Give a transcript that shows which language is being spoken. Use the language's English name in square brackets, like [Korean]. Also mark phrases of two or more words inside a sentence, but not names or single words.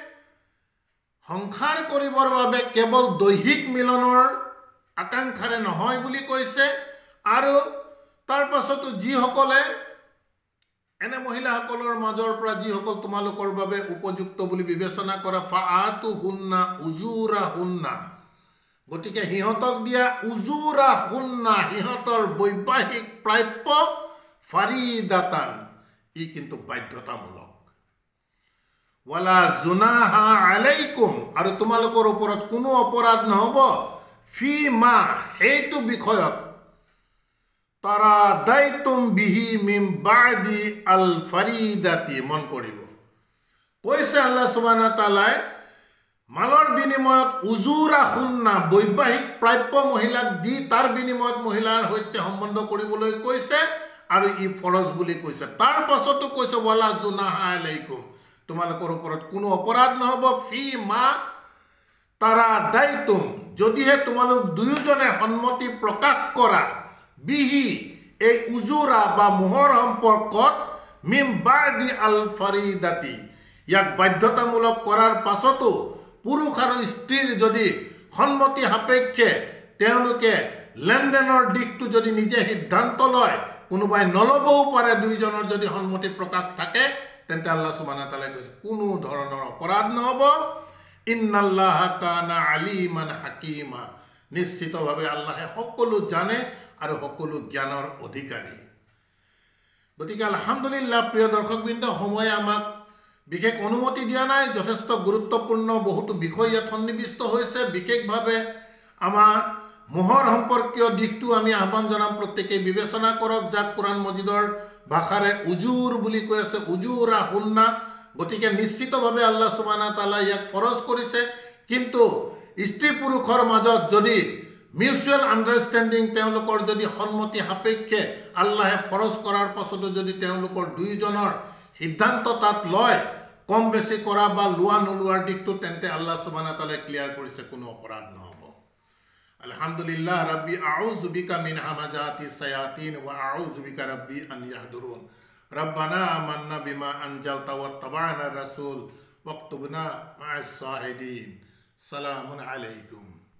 [Assamese] সংসাৰ কৰিবৰ বাবে কেৱল দৈহিক মিলনৰ আকাংক্ষাৰে নহয় বুলি কৈছে আৰু তাৰ পাছতো যিসকলে এনে মহিলাসকলৰ মাজৰ পৰা যিসকল তোমালোকৰ বাবে উপযুক্ত বুলি বিবেচনা কৰা [Arabic] فآتوهن أجورهن [Assamese] গতিকে সিহঁতক দিয়া উজুৰাহুন্না সিহঁতৰ বৈবাহিক প্ৰাপ্য ফাৰিদাতান ই কিন্তু বাধ্যতামূলক [Arabic] ولا جناح عليكم [Assamese] আৰু তোমালোকৰ ওপৰত কোনো অপৰাধ নহব [Arabic] فيما [Assamese] সেইটো বিষয়ত [Arabic] تراضيتم به من بعد الفريضة [Assamese] মন কৰিব কৈছে আল্লাহ [Arabic] سبحانه وتعالى [Assamese] মালৰ বিনিময়ত উজুৰাহুন্না বৈবাহিক প্ৰাপ্য মহিলাক দি তাৰ বিনিময়ত মহিলাৰ সৈতে সম্বন্ধ কৰিবলৈ কৈছে আৰু ই ফৰজ বুলি কৈছে তাৰ পাছতো কৈছে [Arabic] ولا جناح عليكم [Assamese] তোমালোকৰ ওপৰত কোনো অপৰাধ নহব [Arabic] فيما تراضيتم [Assamese] যদিহে তোমালোক দুয়োজনে সন্মতি প্ৰকাশ কৰা বিহি এই উজুৰা বা মোহৰ সম্পৰ্কত [Arabic] من بعد الفريضة [Assamese] ইয়াক বাধ্যতামূলক কৰাৰ পাছতো পুৰুষ আৰু স্ত্ৰীৰ যদি সন্মতি সাপেক্ষে তেওঁলোকে লেনদেনৰ দিশটো যদি নিজে সিদ্ধান্ত লয় কোনোবাই নলবও পাৰে দুইজনৰ যদি সন্মতি প্ৰকাশ থাকে তেন্তে আল্লাহ [Arabic] سبحانه وتعالى [Assamese] কৈছে কোনো ধৰণৰ অপৰাধ নহব [Arabic] إن الله كان عليما حكيما [Assamese] নিশ্চিতভাৱে আল্লাহে সকলো জানে আৰু সকলো জ্ঞানৰ অধিকাৰী গতিকে আলহামদুলিল্লাহ প্ৰিয় দৰ্শকবৃন্দ সময়ে আমাক বিশেষ অনুমতি দিয়া নাই যথেষ্ট গুৰুত্বপূৰ্ণ বহুতো বিষয় ইয়াত সন্নিৱিষ্ট হৈছে বিশেষভাৱে আমাৰ মোহৰ সম্পৰ্কীয় দিশটো আমি আহ্বান জনাম প্ৰত্যেকেই বিবেচনা কৰক যাক কোৰআন মজিদৰ ভাষাৰে উজুৰ বুলি কৈ আছে উজুৰাহুন্না গতিকে নিশ্চিতভাৱে আল্লাহ [Arabic] سبحانه وتعالى [Assamese] ইয়াক ফৰজ কৰিছে কিন্তু স্ত্ৰী পুৰুষৰ মাজত যদি [English] mutual understanding [Assamese] তেওঁলোকৰ যদি সন্মতি সাপেক্ষে আল্লাহে ফৰজ কৰাৰ পাছতো যদি তেওঁলোকৰ দুইজনৰ সিদ্ধান্ত তাত লয় কম বেছি কৰা বা লোৱা নোলোৱাৰ দিশটো তেন্তে আল্লাহ সুবহানাহু ওয়া তাআলাই ক্লিয়াৰ কৰিছে কোনো অপৰাধ নহব আলহামদুলিল্লাহ [Arabic] رب أعوذ بك من همزات الشياطين وأعوذ بك رب أن يحضرون ربنا آمنا بما أنزلت واتبعنا الرسول فاكتبنا مع الشاهدين سلام عليكم